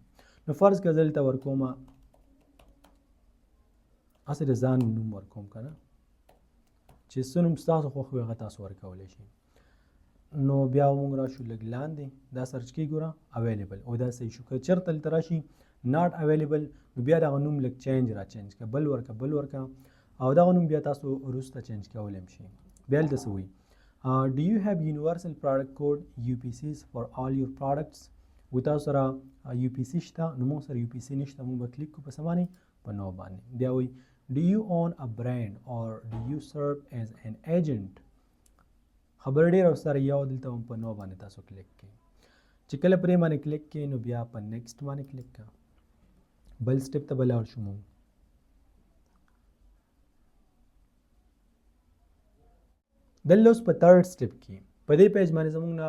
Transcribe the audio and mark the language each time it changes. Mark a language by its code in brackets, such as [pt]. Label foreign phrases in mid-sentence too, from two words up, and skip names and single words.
[ps] نو فرض که زه دلته ورکومه هسې د ځان نوم ورکوم که نه، چې څه نوم ستاسو خوښ وي هغه تاسو ورکولی شئ. نو بیا موږ راشو لږ لاندې دا سرچ کې ګوره اویلیبل، او دا صحیح شو. که چېرته دلته راشي [en] not available [ps] نو بیا دغه نوم لږ چینج را چینج کړه، بل ورکه او دغه نوم بیا تاسو وروسته چینج کولی هم شئ. بیا هلته څه وایي [en] Do you have universal product code UPCs for all your products؟ [ps] و تاسو سره یو پی سی شته نو موږ سره یو پی سی نشته موږ به کلیک کوو په څه باندې په نو باندې بیا وایي [en] do you own a brand or do you serve as an agent [ps] خبر ډېره سره یو دلته هم په نو باندې تاسو کلیک کړئ چې کله پرې باندې کلیک کړئ نو بیا په نیکسټ باندې کلیک کړه بل سټپ ته به لاړ شو موږ دلته اوس په [en] third step [ps] کې په دې پیج باندې زموږ نه